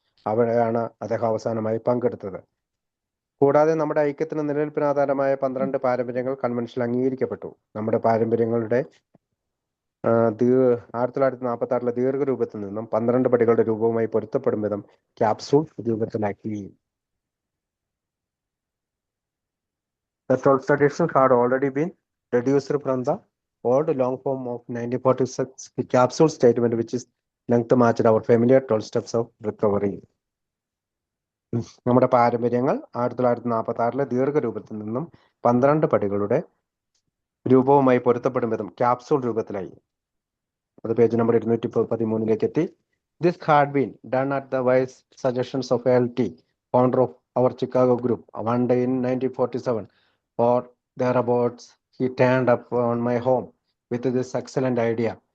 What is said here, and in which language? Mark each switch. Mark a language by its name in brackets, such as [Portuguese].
[Malayalam] അവിടെയാണ് അദ്ദേഹം അവസാനമായി പങ്കെടുത്തത്. കൂടാതെ നമ്മുടെ ഐക്യത്തിന് നിലനിൽപ്പിന് ആധാരമായ 12 പാരമ്പര്യങ്ങൾ കൺവെൻഷനിൽ അംഗീകരിക്കപ്പെട്ടു. നമ്മുടെ പാരമ്പര്യങ്ങളുടെ 1946 ദീർഘരൂപത്തിൽ നിന്നും 12 പടികളുടെ രൂപവുമായി പൊരുത്തപ്പെടും വിധം capsule രൂപത്തിലാക്കി. [English] The 12 traditions had already been reduced from the old long form of 1946 capsule statement, which is length matched our familiar 12 steps of recovery. [Malayalam] നമ്മുടെ പാരമ്പര്യങ്ങൾ 1946 ദീർഘരൂപത്തിൽ നിന്നും 12 പടികളുടെ രൂപവുമായി പൊരുത്തപ്പെടും വിധം ക്യാപ്സൂൾ രൂപത്തിലായി. അത് പേജ് നമ്പർ 213 എത്തി. [English] This had been done at the wise suggestions of LT, founder of our Chicago group. One day in 1947 or thereabouts, he turned up on my home with this excellent idea.